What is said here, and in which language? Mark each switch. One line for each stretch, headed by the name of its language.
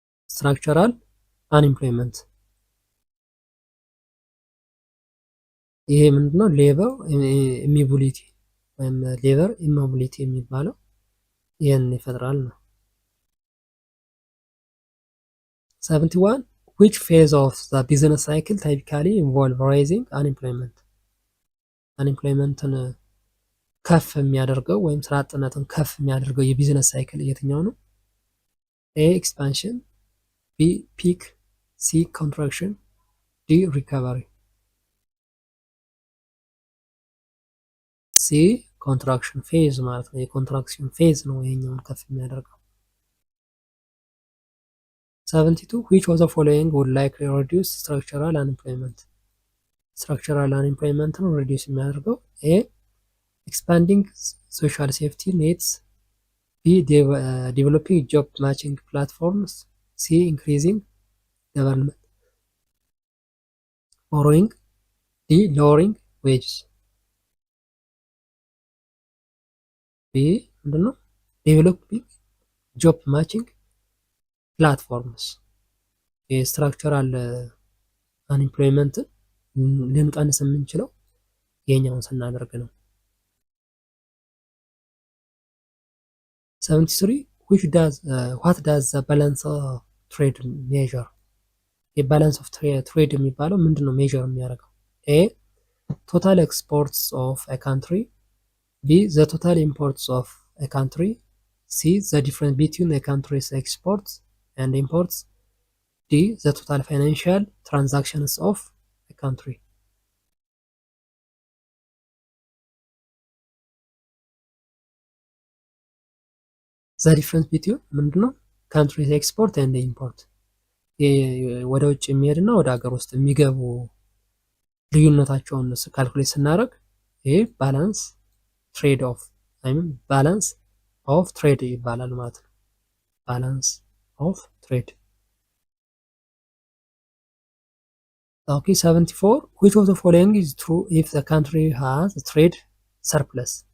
Amharic: structural unemployment ይሄ ምንድነው? ሌበር ኢሞቢሊቲ ወይም ሌበር ኢሞቢሊቲ የሚባለው ይሄን ይፈጥራል ነው። 71
English: which phase of the business cycle typically involve rising unemployment?
Amharic: አንኢምፕሎይመንትን ከፍ የሚያደርገው ወይም ስራ አጥነትን ከፍ የሚያደርገው የቢዝነስ ሳይክል የትኛው ነው?
English: ኤ ኤክስፓንሽን፣ ቢ ፒክ፣ ሲ ኮንትራክሽን፣ ዲ ሪካቨሪ። ሲ ኮንትራክሽን ፌዝ
Amharic: ማለት ነው። የኮንትራክሽን ፌዝ ነው ይሄኛውን ከፍ የሚያደርገው።
English: 72 which of the following would likely reduce structural unemployment? structural unemployment ነው reduce የሚያደርገው ኤ expanding social safety nets, B developing job matching platforms, C increasing government borrowing, D lowering wages. B
Amharic: ምንድነው?
English: developing job matching platforms
Amharic: የስትራክቸራል አንኢምፕሎይመንትን ልንቀንስ የምንችለው የኛውን ስናደርግ ነው።
English: 73 what does the balance of trade measure?
Amharic: የባላንስ ኦፍ ትሬድ የሚባለው ምንድነው ሜዥር የሚያደርገው?
English: ኤ total exports of a country, B the total imports of a country, C the difference between a country's exports and imports, D the total financial transactions of a country. the difference between
Amharic: ምንድነው?
English: country's export and import
Amharic: ወደ ውጭ የሚሄድና ወደ ሀገር ውስጥ የሚገቡ ልዩነታቸውን ካልኩሌት ስናደርግ ይሄ ባላንስ ትሬድ ኦፍ ወይም ባላንስ ኦፍ ትሬድ ይባላል ማለት ነው። ባላንስ ኦፍ ትሬድ። ኦኬ 74
English: which of the following is true if the country has a trade surplus?